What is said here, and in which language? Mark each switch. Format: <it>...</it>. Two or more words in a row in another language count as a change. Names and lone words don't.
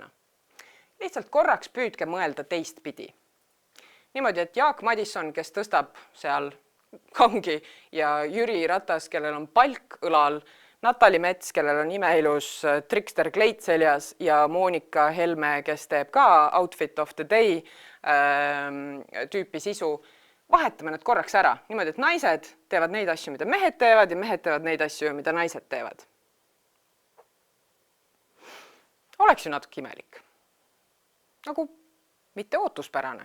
<et>Lihtsalt korraks püüdke mõelda teistpidi. Niimoodi, et Jaak Madison, kes tõstab seal kangi ja Jüri Ratas, kellel on palk õlal, Natali Mets, kellel on imeilus Trickster kleit seljas ja Moonika Helme, kes teeb ka</et> <en>outfit of the day</en> <et>tüüpi sisu, vahetame nad korraks ära. Niimoodi, et naised teevad neid asju, mida mehed teevad ja mehed teevad neid asju, mida naised teevad. Oleks ju natuke imelik. Nagu mitte ootuspärane.</et>